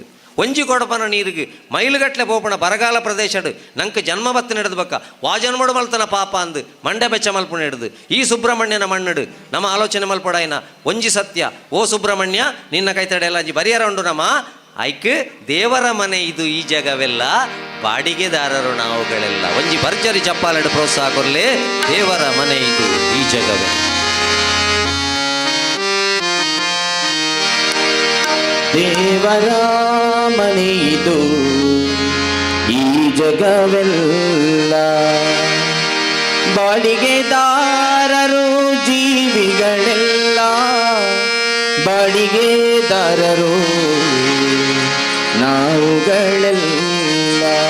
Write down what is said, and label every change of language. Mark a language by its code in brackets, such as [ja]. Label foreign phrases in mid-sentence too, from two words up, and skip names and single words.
[tcy] ಒಂಜಿ ಕೊಡಪನ ನೀರಿಗೆ ಮೈಲುಗಟ್ಲೆ ಪೋಪಣ ಬರಗಾಲ ಪ್ರದೇಶಡು ನಂಗೆ ಜನ್ಮ ಬತ್ತು ನಡೆದು ಬಕ್ಕ ವಾಜನ್ಮಡು ಮಲ್ತನ ಪಾಪ ಅಂದು ಮಂಡೆ ಬೆಚ್ಚ ಮಲ್ಪು ನಡೆದು ಈ ಸುಬ್ರಹ್ಮಣ್ಯನ ಮಣ್ಣಡು ನಮ್ಮ ಆಲೋಚನೆ ಮಲ್ಪಡಾಯಿನ ಒಂಜಿ ಸತ್ಯ ಓ ಸುಬ್ರಹ್ಮಣ್ಯ ನಿನ್ನ ಕೈತಡೆಲ್ಲ ಅಂಜಿ ಬರಿಯರ ಉಂಡು ನಮ್ಮ ಐಕ್ [kn] ದೇವರ ಮನೆ ಇದು ಈ ಜಗವೆಲ್ಲ ಬಾಡಿಗೆದಾರರು ನಾವುಗಳೆಲ್ಲ [tcy] ಒಂಜಿ ಭರ್ಜರಿ ಚಪ್ಪಾಲೆಡು ಪ್ರೋತ್ಸಾಹ ಕೊರ್ಲೆ [kn] ದೇವರ ಮನೆ ಇದು ಈ ಜಗವೆಲ್ಲ ದೇವರ ಮನೆಯಿದು ಈ ಜಗವೆಲ್ಲ ಬಾಡಿಗೆದಾರರು ಜೀವಿಗಳೆಲ್ಲ ಬಾಡಿಗೆದಾರರು ನಾವುಗಳೆಲ್ಲ